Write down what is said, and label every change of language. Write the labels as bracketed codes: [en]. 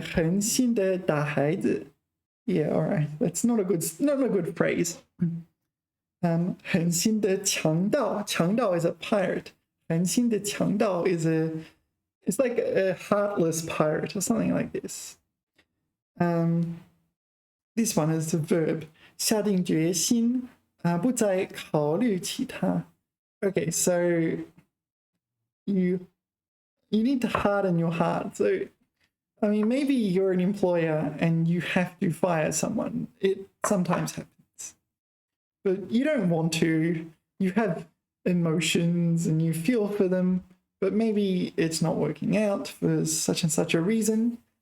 [zh] 狠心的打孩子. [en] Yeah. All right. That's not a good phrase. [zh] 狠心的强盗. [en] 强盗 is a pirate. [zh] 狠心的强盗 [en] it's like a heartless pirate or something like this. This one is a verb. [zh] 下定决心，不再考虑其他. [en] Okay, so you need to harden your heart. So, I mean, maybe you're an employer and you have to fire someone. It sometimes happens. But you don't want to. You have emotions and you feel for them, but maybe it's not working out for such and such a reason.